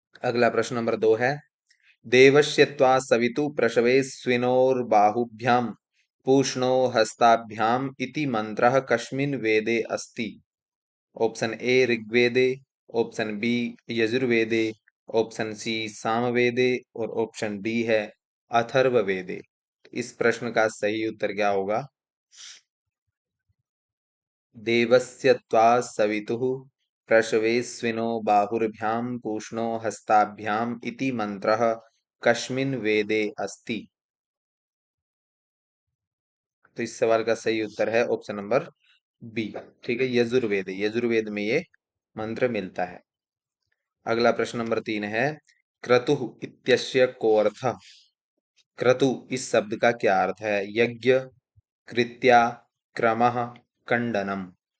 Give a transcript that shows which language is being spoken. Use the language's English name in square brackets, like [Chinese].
[Hindi] अगला प्रश्न नंबर दो है, [Sanskrit] देवस्य त्वा सवितु प्रसवे स्विनोर्बाहुभ्याम पूष्णो हस्ताभ्याम इति मंत्रः कस्मिन् वेदे अस्ति? [Hindi] ऑप्शन ए ऋग्वेदे, ऑप्शन बी यजुर्वेदे, ऑप्शन सी सामवेदे और ऑप्शन डी है अथर्ववेदे। इस प्रश्न का सही उत्तर क्या होगा? [Sanskrit] देवस्य त्वा सवितुः प्रसवेस्विनो बाहुर्भ्याम पूष्णो हस्ताभ्याम इति मंत्रः कस्मिन् वेदे अस्ति? [Hindi] तो इस सवाल का सही उत्तर है ऑप्शन नंबर बी। ठीक है, यजुर्वेद, यजुर्वेद में ये मंत्र मिलता है। अगला प्रश्न नंबर तीन है, [Sanskrit] क्रतु इत्यस्य को अर्थ। [Hindi] क्रतु इस शब्द का क्या अर्थ है? यज्ञ, कृत्या, क्रमः, खंडनम।